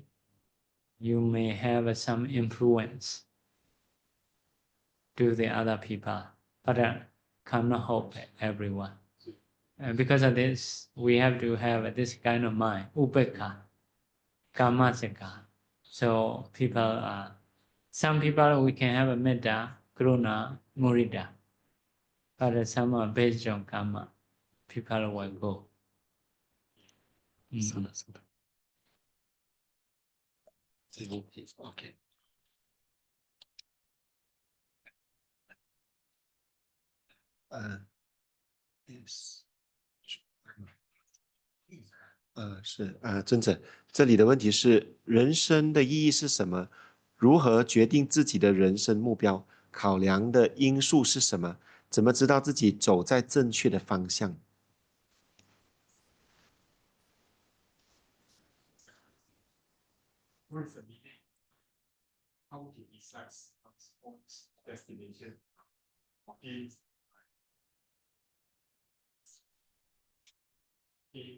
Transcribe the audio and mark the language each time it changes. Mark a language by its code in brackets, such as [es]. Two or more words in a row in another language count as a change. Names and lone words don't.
[en] You may have some influence to the other people, but cannot help everyone. Because of this, we have to have this kind of mind, [pi] upekkha, kammasika. [en] So some people we can have a [pi] metta, karuna, mudita, [en] but some are based on karma. people will go. [zh] 是的，是的。这个问题 OK。yes。是尊者，这里的问题是：人生的意义是什么？如何决定自己的人生目标？考量的因素是什么？怎么知道自己走在正确的方向？ [en] What's the meaning? How to decide one's destination? Okay. Okay.